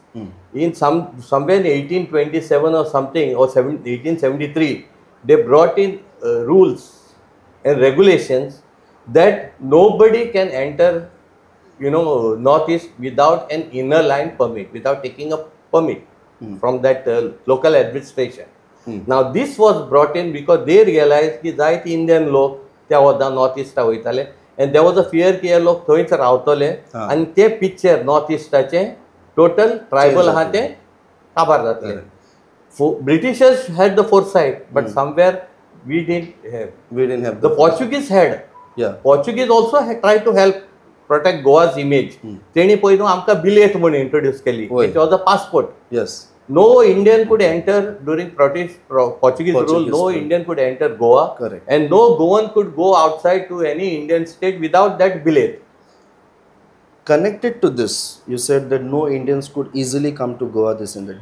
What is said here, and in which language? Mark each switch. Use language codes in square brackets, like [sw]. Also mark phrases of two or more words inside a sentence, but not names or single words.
[en] In somewhere in 1827 or something, or 1873, they brought in rules and regulations that nobody can enter, Northeast without an inner line permit, without taking a permit from that local administration. Now this was brought in because they realized [kok] कि जायती Indian लोक त्या वदा नॉर्थ ईस्टा वयताले, [en] and there was a fear [kok] की हे लोक थंयच रावतले आणि ते पिक्चर नॉर्थ ईस्टाचे [en] total tribal [kok] आहा ते काबार जातले. [en] Britishers had the foresight, but somewhere we didn't have. The Portuguese had. Yeah. Portuguese also had tried to help protect Goa's image. [kok] तेणी पयलू आमकां बिलेट म्हणून इंट्रोड्यूस केली. [en] It was a passport. Yes. No Indian could enter during Portuguese rule. No Indian could enter Goa. Correct. And no Goan could go outside to any Indian state without that billet. Connected to this, you said that no Indians could easily come to Goa, this and that.